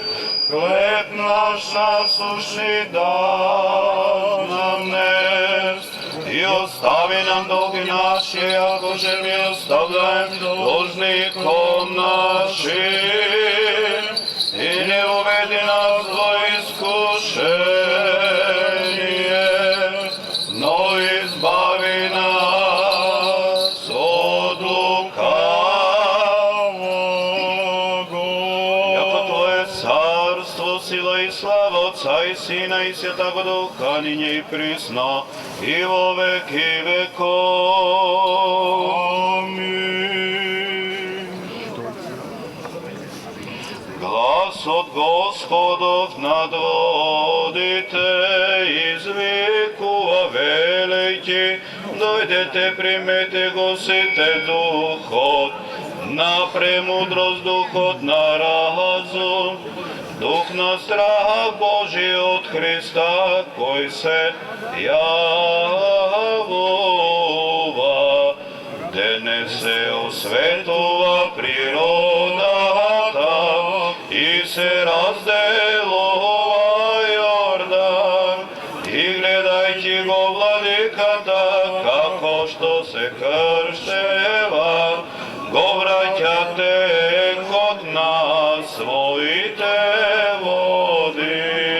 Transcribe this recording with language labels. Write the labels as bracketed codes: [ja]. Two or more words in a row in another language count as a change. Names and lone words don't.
[cu] Хлеб наш насущный дашь нам днес, и остави нам долги наши, яко же мы оставляем должником нашим, и не уведи нас во искушение, но избави нас от лукавого. Яко Твое царство, сила и слава Отца и Сина и Святаго Духа, нине и присно, и во веки веков. Амин. [mk] Глас от Господов над водите извикува велики, дойдете, примете го сите духот, на премудрост духот на разум, дух на страх Божий от Христа, кој се јавува, дене се осветува природата и се разделува Јордан, и гледајќи го владиката, како што се крштева, го враќа текот на своите води.